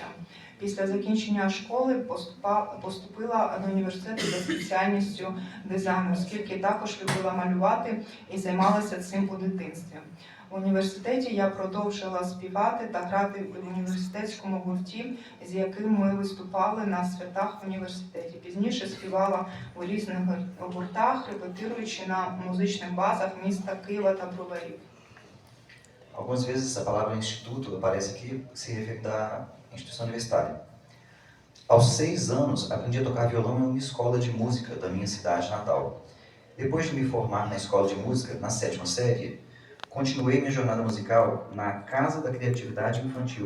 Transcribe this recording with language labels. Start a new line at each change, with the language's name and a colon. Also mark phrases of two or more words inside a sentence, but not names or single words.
Ukrainian: Після закінчення школи поступила до університету за спеціальністю дизайну, оскільки також любила малювати і займалася цим у дитинстві. В університеті я продовжила співати та грати в університетському гурті, з яким ми виступали на святах в університеті. Пізніше співала у різних гуртах, репетируючи на музичних базах міста Києва та Броварів.
Portuguese: Algumas vezes a palavra instituto aparece aqui se refere da instituição universitária. Aos 6 anos, aprendi a tocar violão em uma escola de música da minha cidade natal. Depois de me formar na escola de música, na 7ª série, continuei minha jornada musical na Casa da Criatividade Infantil.